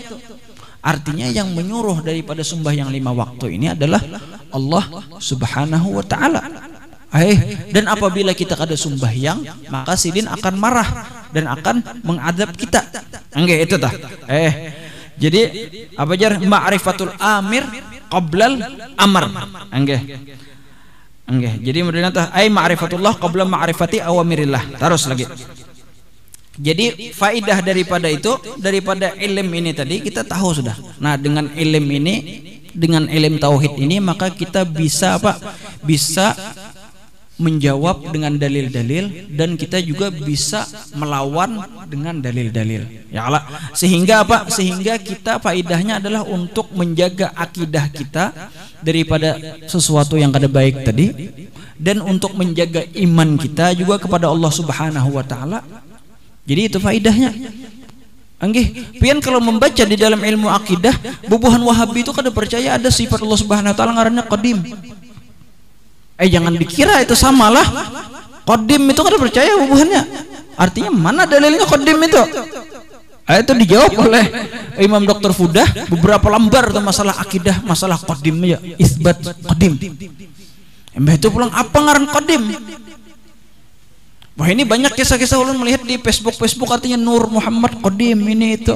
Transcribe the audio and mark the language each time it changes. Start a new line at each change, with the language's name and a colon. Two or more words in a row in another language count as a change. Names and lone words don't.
Indonesian: Artinya yang menyuruh daripada sembahyang 5 waktu ini adalah Allah
Arabic: سبحانه وتعالى.
Banjar: Dan apabila kita kada sembahyang, maka sidin akan marah dan akan mengadab kita. Enggak itu tah. Jadi apa jar
Arabic: معرفة الآمر قبل الأمر.
Indonesian: Enggak.
Banjar: Jadi modelnya tah
Arabic: معرفة الله قبل معرفة أوامر الله.
Indonesian: Terus lagi. Jadi faidah daripada itu, daripada ilm ini tadi kita tahu sudah. Nah, dengan ilm ini, dengan ilm tauhid ini maka kita bisa apa? Bisa menjawab dengan dalil-dalil dan kita juga bisa melawan dengan dalil-dalil.
Arabic: يا الله.
Indonesian: Sehingga apa? Sehingga kita faidahnya adalah untuk menjaga akidah kita daripada sesuatu yang kada baik tadi dan untuk menjaga iman kita juga kepada Allah
Arabic: سبحانه وتعالى.
Indonesian: Jadi itu faidahnya.
Banjar: Anggih, pian kalau membaca di dalam ilmu akidah, bubuhan Wahabi itu kada percaya ada sifat Allah
Arabic: سبحانه وتعالى
Banjar: ngarannya qadim. Jangan dikira itu samalah. Qadim itu kada percaya bubuhannya.
Indonesian: Artinya mana dalilnya qadim itu? Itu dijawab oleh Imam Dr. Fudah beberapa lembar tentang masalah akidah, masalah qadim ya, isbat qadim.
Banjar: Mbah itu pulang apa ngaran qadim? Wah ini banyak kisah-kisah ulun melihat di Facebook artinya Nur Muhammad qadim ini itu.